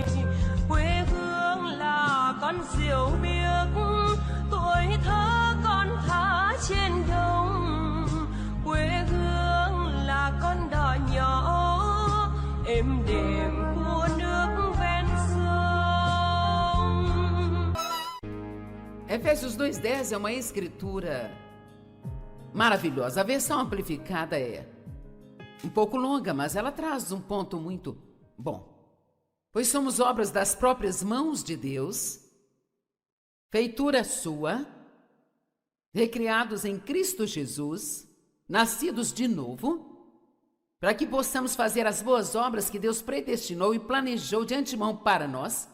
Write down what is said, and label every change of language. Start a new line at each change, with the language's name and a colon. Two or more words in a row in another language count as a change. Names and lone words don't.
Vietnamese: Quê hương là con diều biếc, tuổi thơ con thả trên đồng. Quê hương là con đò nhỏ êm đềm của nước ven sông.
Portuguese: Efésios 2:10 é uma escritura maravilhosa. A versão amplificada é um pouco longa, mas ela traz um ponto muito bom. Pois somos obras das próprias mãos de Deus, feitura sua, recriados em Cristo Jesus, nascidos de novo, para que possamos fazer as boas obras que Deus predestinou e planejou de antemão para nós.